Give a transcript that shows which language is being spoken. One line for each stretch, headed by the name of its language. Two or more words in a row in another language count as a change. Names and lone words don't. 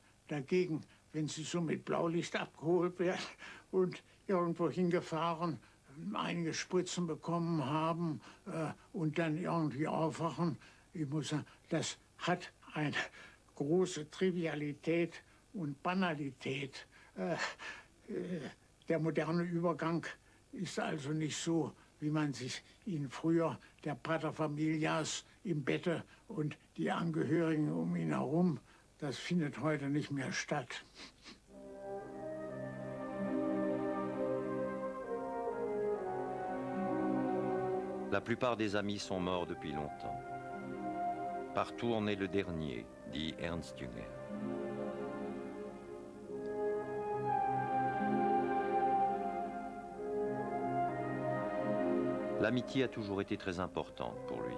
German: Dagegen, wenn Sie so mit Blaulicht abgeholt werden und irgendwo hingefahren, einige Spritzen bekommen haben und dann irgendwie aufwachen, ich muss sagen, das hat eine große Trivialität und Banalität. Der moderne Übergang ist also nicht so, wie man sich ihn früher, der Paterfamilias im Bette und die Angehörigen um ihn herum, das findet heute nicht mehr statt.
French: La plupart des amis sont morts depuis longtemps. Partout on est le dernier, dit Ernst Jünger. L'amitié a toujours été très importante pour lui.